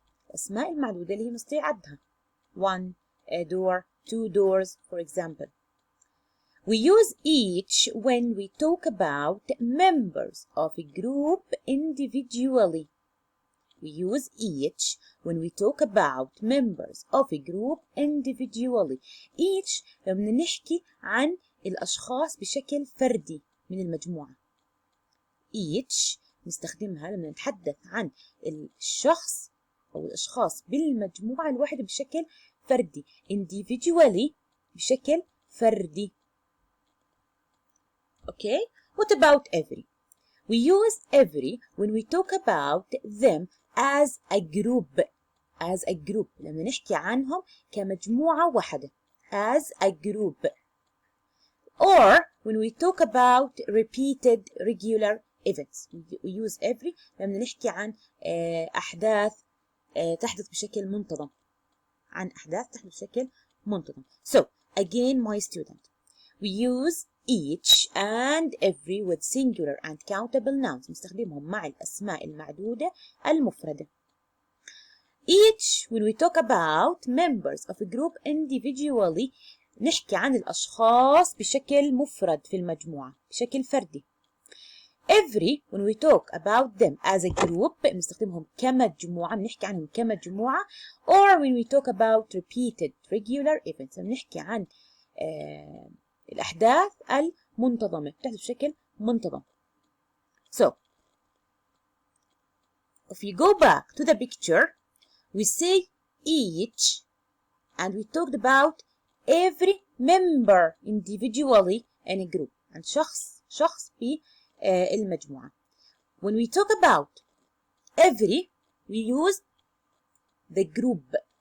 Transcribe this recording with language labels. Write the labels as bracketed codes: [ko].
[ar] الأسماء المعدودة اللي هي نستطيع عدها. [en] 1, a door, 2 doors, for example. We use each when we talk about members of a group individually. We use each when we talk about members of a group individually. [ar] Each لما نحكي عن الأشخاص بشكل فردي من المجموعة. Each نستخدمها لما نتحدث عن الشخص أو الأشخاص بالمجموعة الواحدة بشكل فردي. Individually بشكل فردي. [en] Okay? What about every? We use every when we talk about them as a group. As a group. [ar] لما نحكي عنهم كمجموعة واحدة. [en] As a group. Or when we talk about repeated regular events. We use every [ar] لما نحكي عن أحداث تحدث بشكل منتظم. عن أحداث تحدث بشكل منتظم. [en] So, again, my student. We use each and every with singular and countable nouns. [ar] نستخدمهم مع الأسماء المعدودة المفردة. [en] Each when we talk about members of a group individually [ar] نحكي عن الأشخاص بشكل مفرد في المجموعة بشكل فردي. [en] Every when we talk about them as a group [ar] نستخدمهم كمجموعة بنحكي عنهم كمجموعة. [en] Or when we talk about repeated regular events [ar] بنحكي عن الأحداث المنتظمة تحدث بشكل منتظم. [en] So, if you go back to the picture, we say each, and we talked about every member individually in a group. [ar] and شخص بالمجموعة. [en] When we talk about every, we use the group.